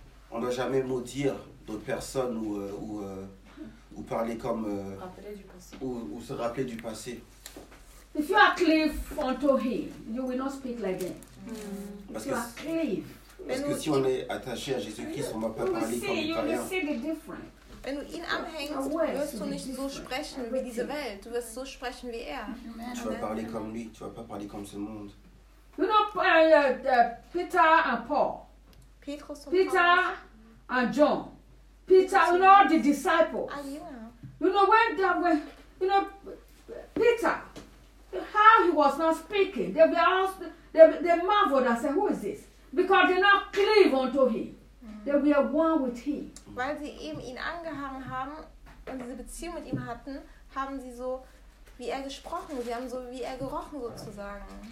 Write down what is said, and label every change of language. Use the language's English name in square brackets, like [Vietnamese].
[French] On doit jamais maudire d'autres personnes ou parler comme ou se rappeler du passé. [English] If you are clean from to him, you will not speak like that. [French] Parce que [English] you are clean. [French] Parce que si on est attaché à Jésus-Christ, on ne va pas parler comme italien. [German] Wenn du ihn anhängst, wirst du nicht so sprechen wie diese Welt. Du wirst so sprechen wie er. [French] Tu vas parler comme lui. Tu vas pas parler comme ce monde. [English] You know, Peter and Paul. Peter and John. Peter, you know, the disciples. You know, when Peter, how he was not speaking. They were asked. They marveled and said, "Who is this?" Because they not cleave unto him, they were one with him. [German] Weil sie eben ihn angehangen haben und diese Beziehung mit ihm hatten, haben sie so wie er gesprochen, sie haben so wie er gerochen sozusagen.